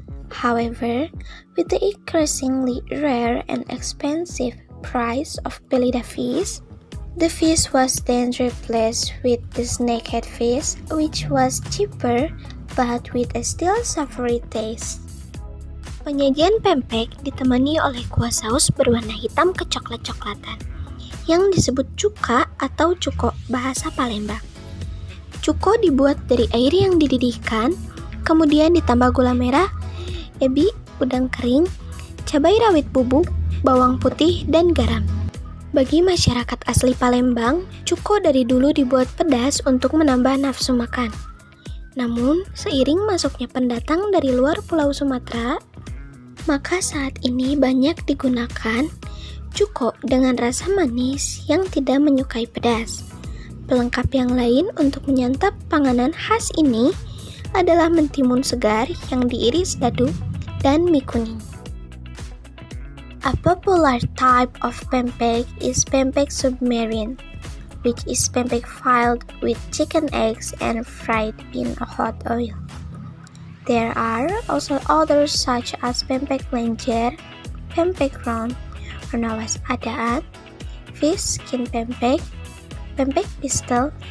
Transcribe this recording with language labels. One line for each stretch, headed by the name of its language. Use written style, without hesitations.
English: However, with the increasingly rare and expensive price of belida fish, the fish was then replaced with the snakehead fish, which was cheaper but with a still savory taste.
Indonesian: Penyajian pempek ditemani oleh kuah saus berwarna hitam kecoklat-coklatan yang disebut cuka atau cuko bahasa Palembang. Cuko dibuat dari air yang dididihkan, kemudian ditambah gula merah, ebi, udang kering, cabai rawit bubuk, bawang putih, dan garam. Bagi masyarakat asli Palembang, cuko dari dulu dibuat pedas untuk menambah nafsu makan. Namun, seiring masuknya pendatang dari luar Pulau Sumatera, maka saat ini banyak digunakan cuko dengan rasa manis yang tidak menyukai pedas. Pelengkap yang lain untuk menyantap panganan khas ini adalah mentimun segar yang diiris dadu dan mie kuning.
English: A popular type of pempek is pempek submarine, which is pempek filled with chicken eggs and fried in a hot oil. There are also others such as pempek lenjer, pempek round, or known as adaan, fish skin pempek, pempek pistol,